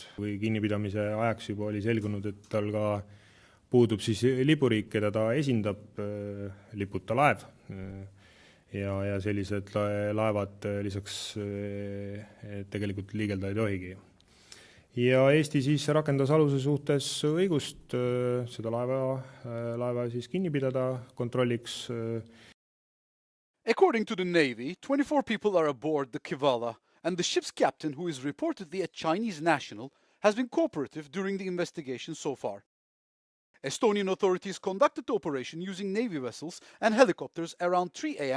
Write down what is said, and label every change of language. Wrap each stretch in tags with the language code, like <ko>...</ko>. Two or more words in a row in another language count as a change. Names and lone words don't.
<et>Või kinnipidamise ajaks juba oli selgunud, et tal ka puudub siis lipuriik, keda ta esindab, liputa laev. Ja sellised laevad lisaks tegelikult liigelda ei tohigi. Ja Eesti siis rakendas aluse suhtes õigust seda laeva siis kinni pidada kontrolliks.</et> <en>According to the Navy, 24 people are aboard the Kivala, and the ship's captain, who is reportedly a Chinese national, has been cooperative during the investigation so far. Estonian authorities conducted the operation using Navy vessels and helicopters around 3 a.m.</en>